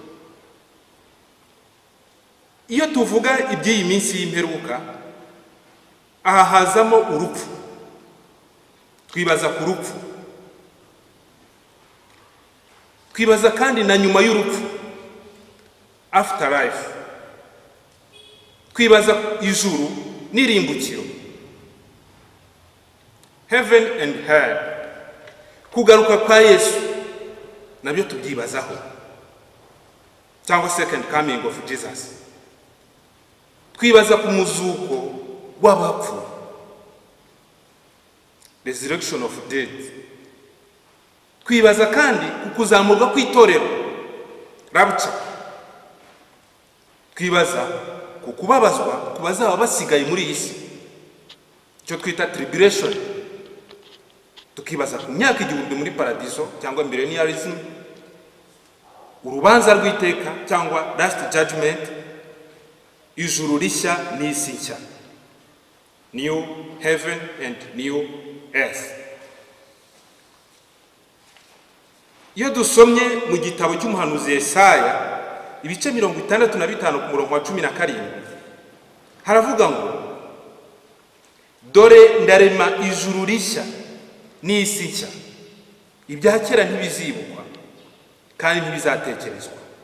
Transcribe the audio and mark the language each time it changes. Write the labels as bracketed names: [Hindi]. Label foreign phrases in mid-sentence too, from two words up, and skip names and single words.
[Kinyarwanda] Iyo tuvuga iby'iyi minsi y'imperuka, aha hazamo urupfu. Twibaza ku rupfu. Twibaza kandi na nyuma y'urupfu, afterlife. Twibaza ijuru n'irimbukiro, [English] heaven and hell. [Kinyarwanda] Kugaruka kwa Yesu nabyo tubyibazaho, cyangwa [English] second coming of Jesus. [Kinyarwanda] Twibaza ku muzuko w'abapfu, [English] resurrection of dead. [Kinyarwanda] Twibaza kandi ku kuzamurwa kw'itorero, rapture. Twibaza ku kubabazwa ku bazaba basigaye muri iyi si, icyo twita tribulation. Tukibaza ku myaka 1000 muri paradiso cyangwa millennialism, urubanza rw'iteka cyangwa [English] last judgment, [Kinyarwanda] ijuru rishya n'isi nshya, [English] new heaven and new earth. [Kinyarwanda] Iyo dusomye mu gitabo cy'umuhanuzi Yesaya ibice 65 ku murongo wa 17 haravuga ngo dore ndarema ijuru rishya n'isi nshya, ibya kera ntibizibukwa kandi ntibizatekerezwa.